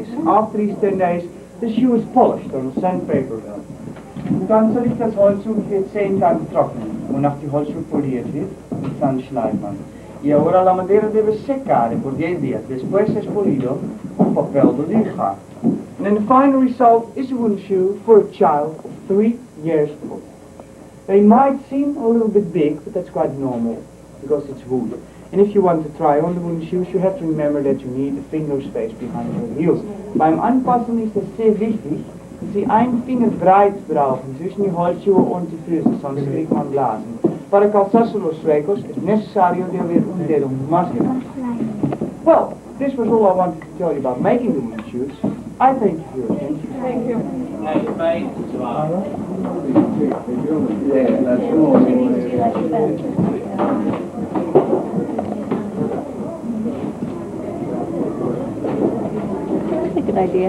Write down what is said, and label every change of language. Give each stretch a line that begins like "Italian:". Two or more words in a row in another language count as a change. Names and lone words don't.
English: After these 10 days, the shoe is polished on a sandpaper mill.
German: Dann soll ich das Holzschuh für 10 Tage trocknen. Und nach die Holzschuh poliert wird, dann schleift man.
Spanish: Y ahora la madera debe secar por 10 días. Después es polido con papel de liga.
English: And then the final result is a wooden shoe for a child of 3 years old. They might seem a little bit big, but that's quite normal because it's wood. And if you want to try on the wooden shoes, you have to remember that you need a finger space behind your heels.
German: Beim Anpassen ist es sehr wichtig, dass Sie einen Finger breit brauchen zwischen die Holzschuhe und die Füße, sonst kriegt man Blasen.
Spanish: Para calçarse los suecos es necesario de haber un dedo más grande.
English: Well, this was all I wanted to tell you about making the wooden shoes. I thank you for your attention. Thank you. That's a good idea.